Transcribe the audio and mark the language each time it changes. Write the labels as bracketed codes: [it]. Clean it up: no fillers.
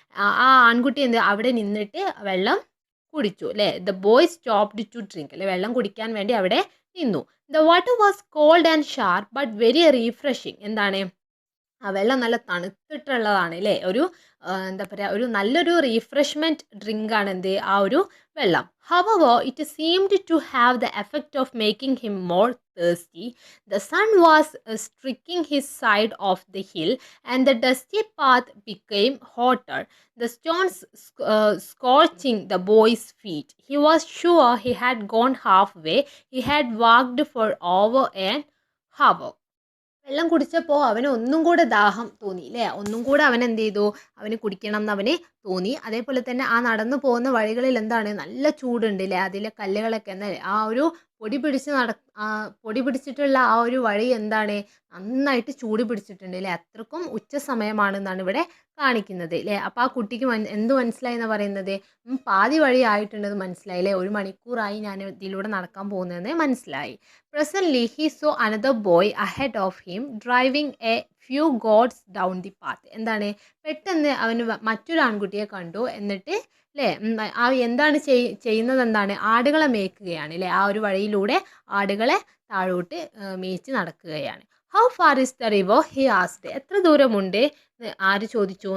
[ml] ആ ആൺകുട്ടി അവിടെ നിന്നിട്ട് വെള്ളം കുടിച്ചു അല്ലേ? [en] the boy stopped to drink [ml] അല്ലെ? വെള്ളം കുടിക്കാൻ വേണ്ടി അവിടെ നിന്നു. [en] The water was cold and sharp but very refreshing. [ml] എന്താണ്? ആ വെള്ളം നല്ല തണുത്തിട്ടുള്ളതാണ് അല്ലേ? എന്താ പറയുക, ഒരു നല്ലൊരു റീഫ്രഷ്മെൻറ്റ് ഡ്രിങ്കാണ് എന്ത്? ആ ഒരു വെള്ളം. [en] However, it seemed to have the effect of making him more thirsty. The sun was striking his side of the hill, and the dusty path became hotter, the stones scorching the boy's feet. He was sure he had gone halfway. He had walked for over an hour. [ml] വെള്ളം കുടിച്ചപ്പോൾ അവന് ഒന്നും കൂടെ ദാഹം തോന്നി അല്ലേ? ഒന്നും കൂടെ അവൻ എന്ത് ചെയ്തു? അവന് കുടിക്കണം എന്ന് അവന് തോന്നി. അതേപോലെ തന്നെ ആ നടന്നു പോകുന്ന വഴികളിൽ എന്താണ്? നല്ല ചൂടുണ്ട് അല്ലേ? അതിലെ കല്ലുകളൊക്കെ എന്നാൽ ആ ഒരു പൊടി പിടിച്ചിട്ടുള്ള ആ ഒരു വഴി എന്താണ്? നന്നായിട്ട് ചൂട് പിടിച്ചിട്ടുണ്ട് അല്ലേ? അത്രക്കും ഉച്ച സമയമാണെന്നാണ് ഇവിടെ കാണിക്കുന്നത് അല്ലേ? അപ്പോൾ ആ കുട്ടിക്ക് എന്ത് മനസ്സിലായി എന്നാണ് പറയുന്നത്? പാതി വഴി ആയിട്ടുണ്ടെന്ന് മനസ്സിലായി അല്ലേ? 1 മണിക്കൂറായി ഞാൻ ഇതിലൂടെ നടക്കാൻ പോകുന്നതെന്ന് മനസ്സിലായി. [en] Presently, he saw another boy ahead of him driving a few goats down the path. [ml] എന്താണ്? പെട്ടെന്ന് അവന് മറ്റൊരു ആൺകുട്ടിയെ കണ്ടു. എന്നിട്ട് അല്ലേ എന്താണ് ചെയ്യുന്നത്? എന്താണ്? ആടുകളെ മേയ്ക്കുകയാണ് അല്ലേ? ആ ഒരു വഴിയിലൂടെ ആടുകളെ താഴോട്ട് മേയിച്ച് നടക്കുകയാണ്. [en] How far is the river? He asked. [ml] എത്ര ദൂരമുണ്ട് ആര് ചോദിച്ചു?